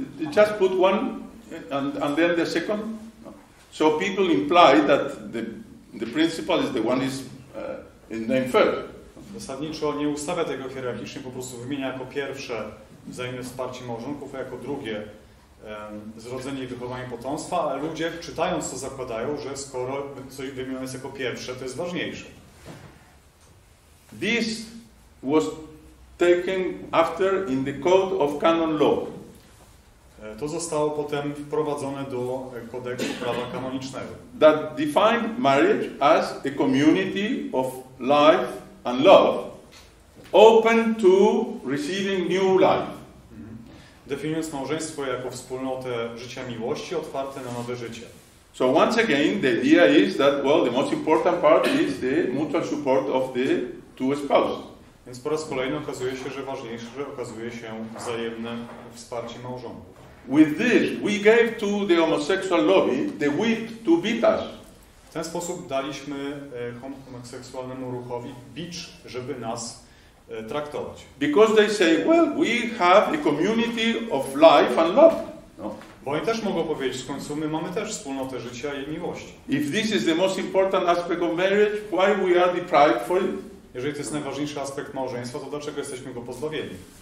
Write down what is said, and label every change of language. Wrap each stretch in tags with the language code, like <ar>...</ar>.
<en>It just put one and then the second. So people imply that the principal is the one is named first.</en> <pl>Zasadniczo nie ustawia tego hierarchicznie, po prostu wymienia jako pierwsze wzajemne wsparcie małżonków, a jako drugie zrodzenie i wychowanie potomstwa, ale ludzie czytając to zakładają, że skoro coś wymienione jest jako pierwsze, to jest ważniejsze.</pl> <en>This was taken after in the Code of Canon Law.</en> <pl>To zostało potem wprowadzone do kodeksu prawa kanonicznego.</pl> <en>That defined marriage as a community of life and love, open to receiving new life.</en> <pl>Definiując małżeństwo jako wspólnotę życia miłości, otwarte na nowe życie.</pl> <en>So once again, the idea is that, well, the most important part is the mutual support of the two spouses.</en> <pl>Więc po raz kolejny okazuje się, że ważniejsze okazuje się wzajemne wsparcie małżonków.</pl> <en>With this, we gave to the homosexual lobby the whip to beat us.</en> <pl>W ten sposób daliśmy homoseksualnemu ruchowi bicz, żeby nas traktować.</pl> <en>Because they say, well, we have a community of life and love.</en> <pl>No. Bo oni też mogą powiedzieć, w końcu my mamy też wspólnotę życia i miłości.</pl> <en>If this is the most important aspect of marriage, why we are deprived for it?</en> <pl>Jeżeli to jest najważniejszy aspekt małżeństwa, to dlaczego jesteśmy go pozbawieni?</pl>